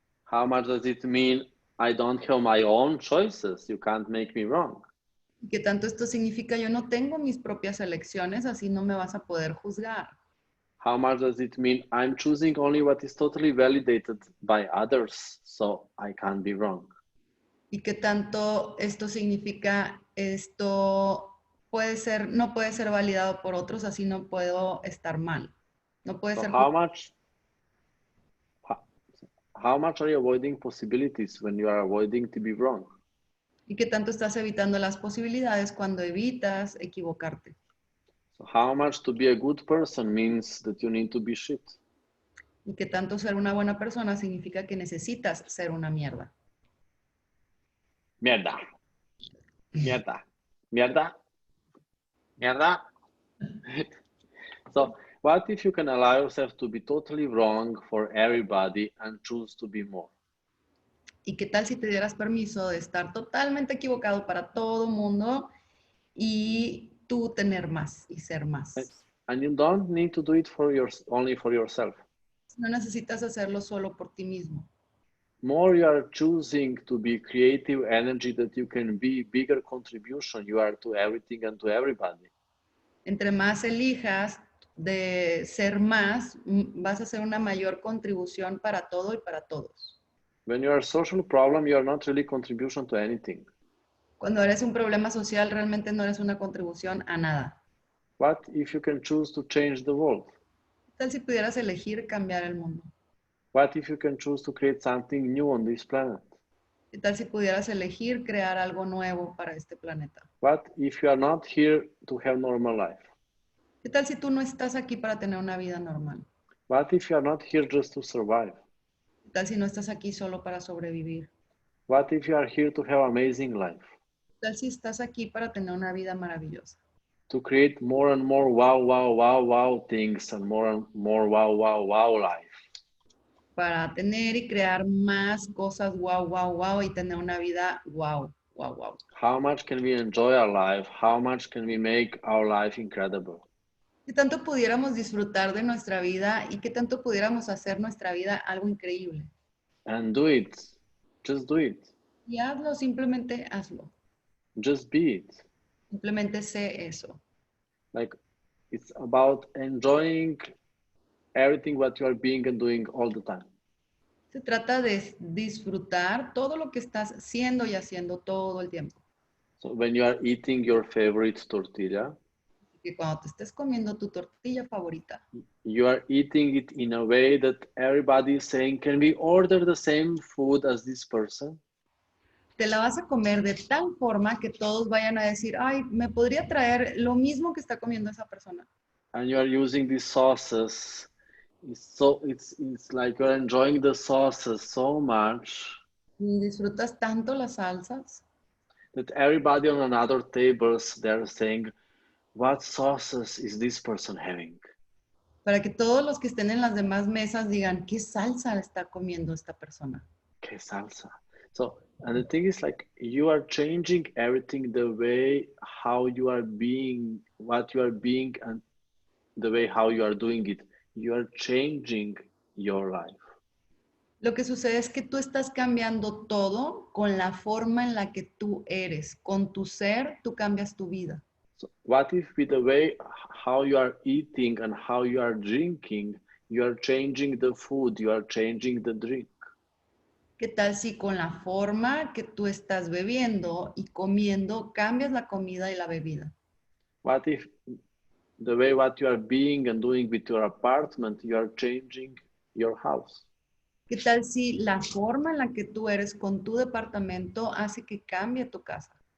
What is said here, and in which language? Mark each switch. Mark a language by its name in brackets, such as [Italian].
[English] How much does it mean I don't have my own choices, you can't make me wrong. [Spanish] ¿Qué tanto esto significa? Yo no tengo mis propias elecciones, así no me vas a poder juzgar. [English] How much does it mean I'm choosing only what is totally validated by others, so I can't be wrong. [Spanish] ¿Y qué tanto esto significa? Esto puede ser, no puede ser validado por otros, así no puedo estar mal. No puede [English] So [Spanish] ser. [English] how much are you avoiding possibilities when you are avoiding to be wrong? [Spanish] ¿Y qué tanto estás evitando las posibilidades cuando evitas equivocarte? [English] So how much to be a good person means that you need to be shit. [Spanish] ¿Y qué tanto ser una buena persona significa que necesitas ser una mierda? Mierda. Mierda. Mierda. Mierda. [English] So what if you can allow yourself to be totally wrong for everybody and choose to be more? [Spanish] ¿Y qué tal si te dieras permiso de estar totalmente equivocado para todo mundo y tú tener más y ser más? [English] And you don't need to do it only for yourself. [Spanish] No necesitas hacerlo solo por ti mismo. [English] More you are choosing to be creative energy that you can be, bigger contribution you are to everything and to everybody. [Spanish] Entre más elijas de ser más, vas a hacer una mayor contribución para todo y para todos. [English] When you are a social problem, you are not really contribution to anything. [Spanish] Cuando eres un problema social, realmente no eres una contribución a nada. [English] What if you can choose to change the world? [Spanish] ¿Qué tal si pudieras elegir cambiar el mundo? [English] What if you can choose to create something new on this planet? [Spanish] ¿Qué tal si pudieras elegir crear algo nuevo para este planeta? [English] What if you are not here to have normal life? [Spanish] ¿Qué tal si tú no estás aquí para tener una vida normal? [English] What if you are not here just to survive? [Spanish] ¿Qué tal si no estás aquí solo para sobrevivir? [English] What if you are here to have amazing life? [Spanish] ¿Qué tal si estás aquí para tener una vida maravillosa? [English] To create more and more wow, wow, wow, wow things and more wow, wow, wow life. [Spanish] Para tener y crear más cosas wow, wow, wow y tener una vida wow, wow, wow. [English] How much can we enjoy our life? How much can we make our life incredible? [Spanish] ¿Qué tanto pudiéramos disfrutar de nuestra vida y qué tanto pudiéramos hacer nuestra vida algo increíble? [English] And do it. Just do it. [Spanish] Y hazlo, simplemente hazlo. [English] Just be it. [Spanish] Simplemente sé eso. [English] Like, it's about enjoying everything what you are being and doing all the time. [Spanish] Se trata de disfrutar todo lo que estás siendo y haciendo todo el tiempo. [English] So when you are eating your favorite tortilla, [Spanish] Que cuando te estés comiendo tu tortilla favorita, [English] you are eating it in a way that everybody is saying, can we order the same food as this person? [Spanish] te la vas a comer de tal forma que todos vayan a decir, ay, ¿me podría traer lo mismo que está comiendo esa persona? [English] And you are using these sauces It's like you're enjoying the sauces so much [Spanish] Disfrutas tanto las salsas [English] that everybody on another tables they're saying, what sauces is this person having? [Spanish] para que todos los que estén en las demás mesas digan, ¿qué salsa está comiendo esta persona? Que salsa. [English] So, and the thing is like you are changing everything the way how you are being, what you are being, and the way how you are doing it. You are changing your life. [Spanish] Lo que sucede es que tú estás cambiando todo con la forma en la que tú eres. Con tu ser, tú cambias tu vida. [English] So, what if with the way how you are eating and how you are drinking, you are changing the food, you are changing the drink? [Spanish] ¿Qué tal si con la forma que tú estás bebiendo y comiendo, cambias la comida y la bebida? [English] What if the way what you are being and doing with your apartment, you are changing your house? [Spanish] ¿Qué tal si la forma en la que tú eres con tu departamento hace que cambie tu casa?